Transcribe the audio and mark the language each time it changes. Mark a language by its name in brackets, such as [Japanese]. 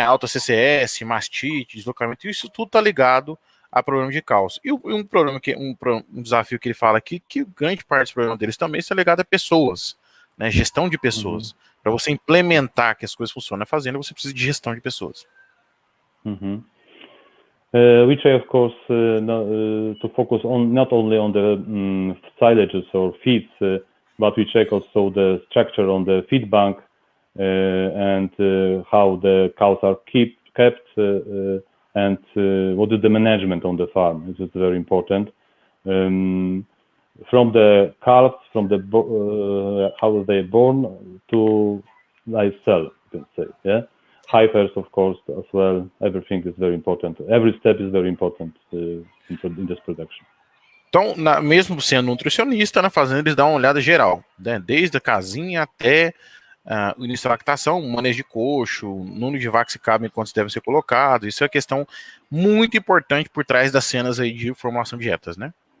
[Portuguese] Alta CCS, mastite, deslocamento, isso tudo está ligado a problema de cálcio. E um problema um desafio que ele fala aqui, que grande parte dos problemas deles também está ligado a pessoas. Né, gestão de pessoas. Para você implementar que as coisas funcionam na fazenda, você precisa de gestão de pessoas. [English] We try, of course, to focus on not only on the silages or feeds, but we check also the structure on the feed bank and how the cows are kept and what is the management on the farm. This is very important. From the calves, from the how they born to live cell, you can say, yeah. Heifers, of course, as well. Everything is very important. Every step is very important in this production. [Portuguese] Então, mesmo sendo nutricionista, na fazenda eles dão uma olhada geral, né? Desde a casinha até o início da lactação, manejo de coxo, número de vacas que cabem, quantos devem ser colocados. Isso é uma questão muito importante por trás das cenas aí de formulação de dietas, né?